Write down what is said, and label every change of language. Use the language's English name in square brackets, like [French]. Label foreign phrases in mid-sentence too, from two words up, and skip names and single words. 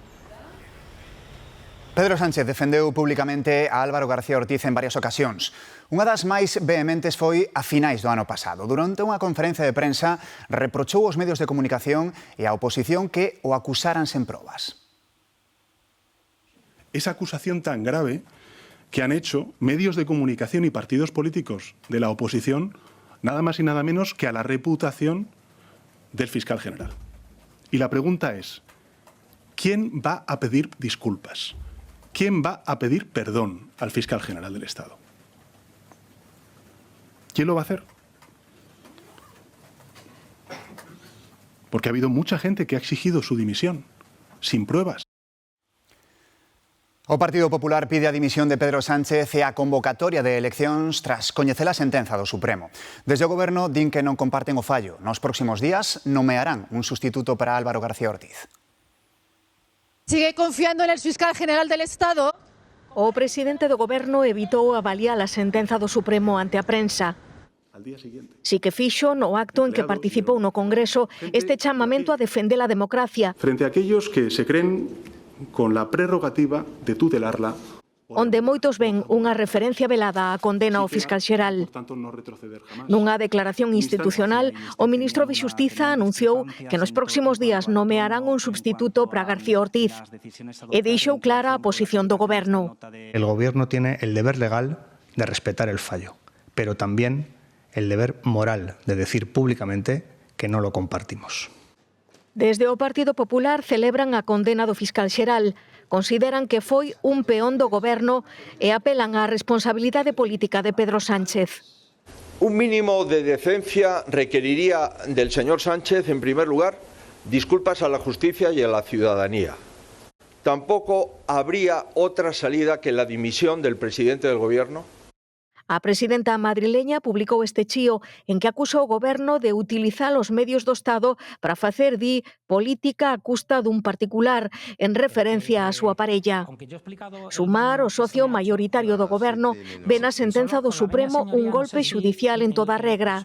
[Galician] Pedro Sánchez defendeu publicamente a Álvaro García Ortiz en varias ocasións. Unha das máis vehementes foi a finais do ano pasado. Durante unha conferencia de prensa reprochou aos medios de comunicación e á oposición que o acusaran sen probas. [Spanish] Esa acusación tan grave que han hecho medios de comunicación y partidos políticos de la oposición nada más y nada menos que a la reputación del fiscal general. Y la pregunta es, ¿quién va a pedir disculpas? ¿Quién va a pedir perdón al fiscal general del Estado? ¿Quién lo va a hacer? Porque ha habido mucha gente que ha exigido su dimisión, sin pruebas. [Galician] O Partido Popular pide a dimisión de Pedro Sánchez e a convocatoria de eleccións tras coñecer a sentenza do Supremo. Desde o Goberno din que non comparten o fallo. Nos próximos días nomearán un sustituto para Álvaro García Ortiz. [Spanish] ¿Sigue confiando en el fiscal general del Estado? [Galician] O presidente do Goberno evitou avaliar a sentenza do Supremo ante a prensa. Si que fixo no acto en que participou no Congreso este chamamento a defender a democracia. [Spanish] Frente a aquellos que se creen con la prerrogativa de tutelarla, [Galician] onde moitos ven unha referencia velada á condena ao fiscal xeral. Nunha declaración institucional, o ministro de Xustiza anunciou que nos próximos días nomearán un substituto para García Ortiz e deixou clara a posición do Goberno. [Spanish] El Gobierno tiene el deber legal de respetar el fallo, pero también el deber moral de decir públicamente que no lo compartimos. [Galician] Desde o Partido Popular celebran a condena do fiscal xeral. Consideran que foi un peón do Goberno e apelan á responsabilidade política de Pedro Sánchez. [Spanish] Un mínimo de decencia requeriría del señor Sánchez, en primer lugar, disculpas a la justicia y a la ciudadanía. Tampoco habría otra salida que la dimisión del presidente del Gobierno. [Galician] A presidenta madrileña publicou este chío en que acusa o Goberno de utilizar os medios do Estado para facer, di, política a custa dun particular, en referencia á súa parella. Sumar, o socio maioritario do Goberno, ve na sentenza do Supremo un golpe xudicial en toda regra.